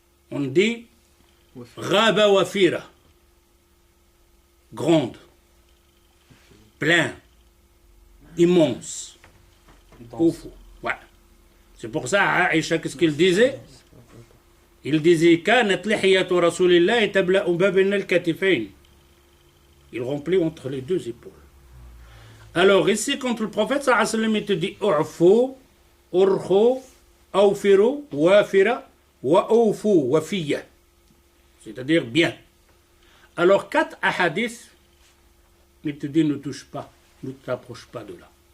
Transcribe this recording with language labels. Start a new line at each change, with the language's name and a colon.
French: On dit Ghaba wafira. Grande. Plein. Immense. Awfu. Ouais. C'est pour ça, Aïcha, qu'est-ce qu'il disait? Il disait
Arabic: كانت لحية رسول الله تبلأ ما بين الكتفين.
French: Il remplit entre les deux épaules. Alors ici, quand le prophète sallallahu alayhi wa sallam il te dit u'fu, urhu, awfiru, wafira, wa awfu, wafiya. C'est-à-dire bien. Alors 4 hadiths, il te dit ne touche pas, ne t'approche pas de là.